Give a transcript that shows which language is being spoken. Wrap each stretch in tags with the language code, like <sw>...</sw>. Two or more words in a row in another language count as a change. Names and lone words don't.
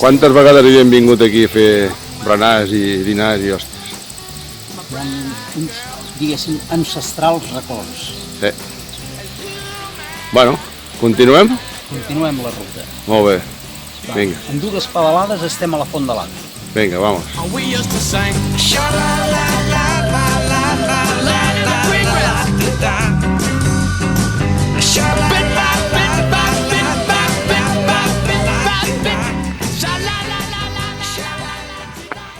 <ca>Quantes vegades hi hem vingut aquí a fer berenars i dinars i hòsties? Hi ha uns, diguéssim, ancestrals records. Sí. Bueno, continuem? Continuem la ruta. Molt bé. Vinga, En 2 pedalades estem a la Font de l'Angle. vinga, vamos.</ca> <en>we used to sing. Big breath. Bit by bit by bit by bit by bit by bit. Sha-la-la-la-la, sha-la-la.</en>